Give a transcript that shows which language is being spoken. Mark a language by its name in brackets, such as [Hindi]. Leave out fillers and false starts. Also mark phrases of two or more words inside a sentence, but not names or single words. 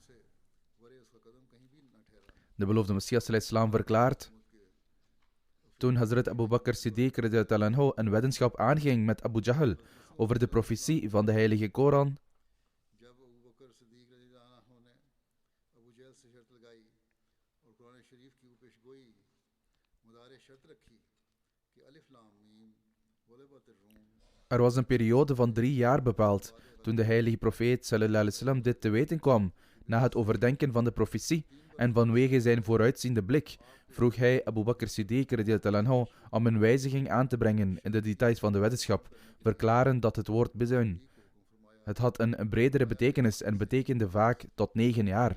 [Dutch] De beloofde Messias al-Islam verklaart: toen Hazrat Abu Bakr Siddiq [Arabic] رضي الله عنه [Dutch] een weddenschap aanging met Abu Jahl over de profetie van de heilige Koran, er was een periode van 3 jaar bepaald toen de heilige profeet [Arabic] صلى الله عليه وسلم [Dutch] dit te weten kwam. Na het overdenken van de profetie en vanwege zijn vooruitziende blik vroeg hij Abu Bakr Siddiq [Arabic] رضي الله عنه [Dutch] om een wijziging aan te brengen in de details van de weddenschap, verklarend dat het woord bezuin. Het had een bredere betekenis en betekende vaak tot 9 jaar.